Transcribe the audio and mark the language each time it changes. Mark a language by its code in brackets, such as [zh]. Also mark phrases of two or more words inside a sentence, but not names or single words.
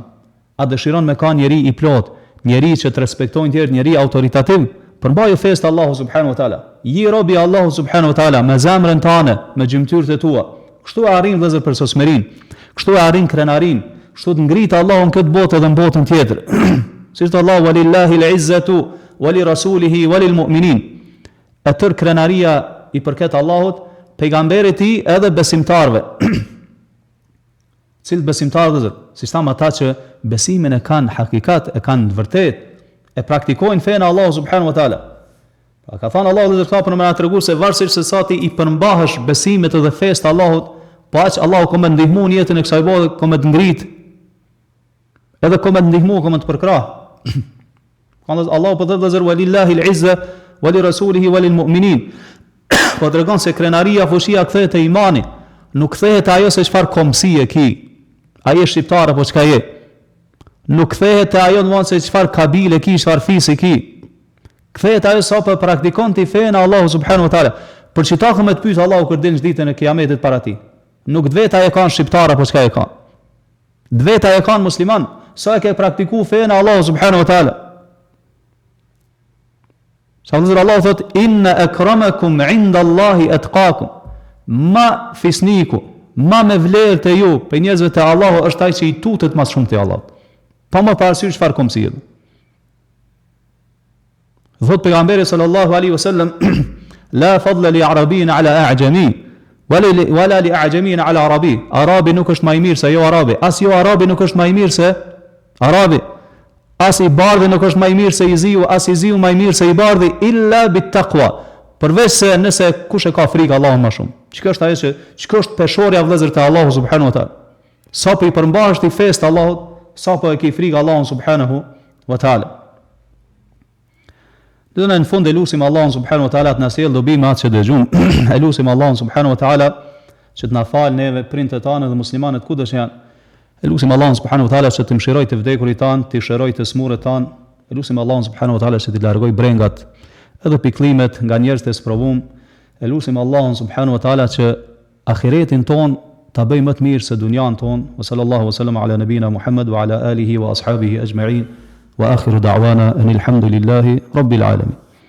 [sq] A dëshiron me ka njeri i plot, njeri që të respektojnë tjerë, njeri autoritativ, përmbajë fesë të Allahu [ar] سبحانه وتعالى. [sq] Ji robi Allahu [ar] سبحانه وتعالى [sq] me zemrën tënde, me gjymtyrët e tua. Kështu e arrin vëllezër përsosmërinë, kështu e arrin krenarin, kështu të ngrit Allahu në këtë botë edhe në botën tjetër. Siç thot Allahu [ar] ولله العزة ولرسوله وللمؤمنين. [sq] Atë krenaria i përket Allahut, pejgamberit e tij edhe besimtarëve. Cilë besimtarë si thamë ata që besimin e kanë hakikat, e kanë vërtet, e praktikojnë fenë Allahu [ar] سبحانه وتعالى. [sq] Ka thënë Allahu dhe për më na treguar se varësisht se sa ti i përmbahesh besimit edhe fesë të Allahut, po aq Allahu ka më ndihmu në jetën e kësaj bote, ka më të ngrit. Edhe ka më ndihmu, ka më të përkrah. Allahu po thotë zër [ar] ولله العزة ولرسوله وللمؤمنين. [sq] Po tregon se krenaria, fushia kthehet te imani, nuk kthehet ajo se çfarë komsi e ki. Ai është shqiptar apo çka je? Nuk kthehet ajo domthon se çfarë kabile ki, çfarë fisi ki. Kthehet ajo sa po praktikon ti fen Allahu [ar] سبحانه وتعالى. [sq] Për çita që më të pyet Allahu kur del ditën e kiametit para ti. Nuk dveta e kanë shqiptar apo çka e kanë. Dveta e kanë musliman, sa e ke praktikuar fen Allahu [ar] سبحانه وتعالى. [sq] Sa Allah thot [ar] إن أكرمكم عند الله أتقاكم. [sq] Ma fisniku, ma me vlerë të ju për njerëzve të Allahu është ai që i tutet mas shumë të Allahut. Pa më parasysh çfarë komsi. Thot pejgamberi [ar] صلى الله عليه وسلم لا فضل لعربي على أعجمي ولا لأعجمي على عربي. [sq] Arabi nuk është më i mirë se jo arabi. As jo arabi nuk është më i mirë se arabi. As i bardhi nuk është më i mirë se i ziu, as i ziu më i mirë se i bardhi [ar] إلا بالتقوى. [sq] Përveç se nëse kush e ka frikë Allahun më shumë. Çka është ajo që çka është peshorja vëllezër te Allahu [ar] سبحانه وتعالى. [sq] Sa po i përmbahesh ti fesë të Allahut, sa po e ke frikë Allahun [ar] سبحانه وتعالى. [sq] Dhe në fund e lutim Allahun [ar] سبحانه وتعالى [sq] të na sjellë dobi me atë që dëgjojmë. E lutim Allahun [ar] سبحانه وتعالى [sq] që të na falë neve prindët tanë dhe muslimanët kudo që janë. E lutim Allahun [ar] سبحانه وتعالى [sq] që të mëshiroj të vdekurit tanë, të shëroj të smurët tanë. E lutim Allahun [ar] سبحانه وتعالى [sq] që të largoj brengat edhe piklimet nga njerëzit e sprovum. E lutim Allahun [ar] سبحانه وتعالى [sq] që ahiretin ton ta bëj më të mirë se dunjan ton. [ar] وصلى الله وسلم على نبينا محمد وعلى آله وأصحابه أجمعين. وآخر دعوانا أن الحمد لله رب العالمين.